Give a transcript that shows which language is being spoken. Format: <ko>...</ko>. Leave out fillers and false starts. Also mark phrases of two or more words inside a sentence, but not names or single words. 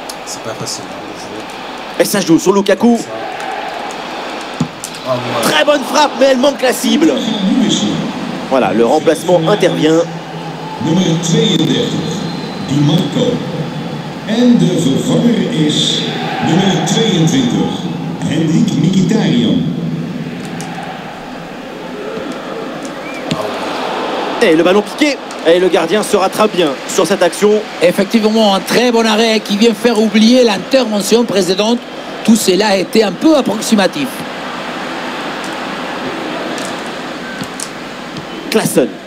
<fr>C'est pas facile hein, de jouer. Et ça joue sur Lukaku. Ça. Ah, ouais. Très bonne frappe, mais elle manque la cible. Voilà, le remplacement intervient.</fr> <nl>Nummer 32, Di Marco. En de vervanger is nummer 22, Henrik Mkhitaryan.</nl> <fr>Et le ballon piqué. Et le gardien se rattrape bien sur cette action. Effectivement, un très bon arrêt qui vient faire oublier l'intervention précédente. Tout cela a été un peu approximatif. Klaassen.</fr>